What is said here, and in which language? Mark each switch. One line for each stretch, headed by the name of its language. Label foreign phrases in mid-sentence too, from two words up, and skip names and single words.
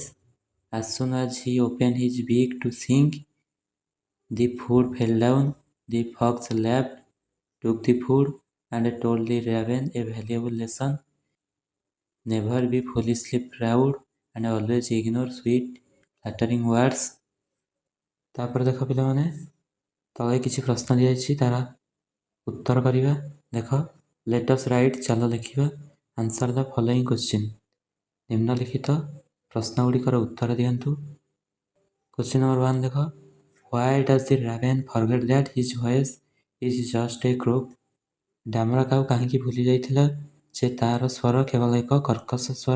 English: As soon as he opened his beak to sing, the food fell down. The fox laughed, took the food, and told the raven a valuable lesson. Never be foolishly proud and always ignore sweet, flattering words.
Odia: ତାପରେ ଦେଖ ପିଲାମାନେ, ତଳେ କିଛି ପ୍ରଶ୍ନ ଦିଆଯାଇଛି, ତାର ଉତ୍ତର କରିବା। ଦେଖ,
English: let us write,
Odia: ଚାଲ ଲେଖିବା।
English: answer the following question,
Odia: ନିମ୍ନଲିଖିତ ପ୍ରଶ୍ନ ଗୁଡ଼ିକର ଉତ୍ତର ଦିଅନ୍ତୁ।
English: question number 1 ଦେଖ, why does the raven forget that his voice is just a croak,
Odia: ଡାମର କାଉ କାହିଁକି ଭୁଲି ଯାଇଥିଲା ଯେ ତାର ସ୍ୱର କେବଳ ଏକ କର୍କଶ ସ୍ୱର।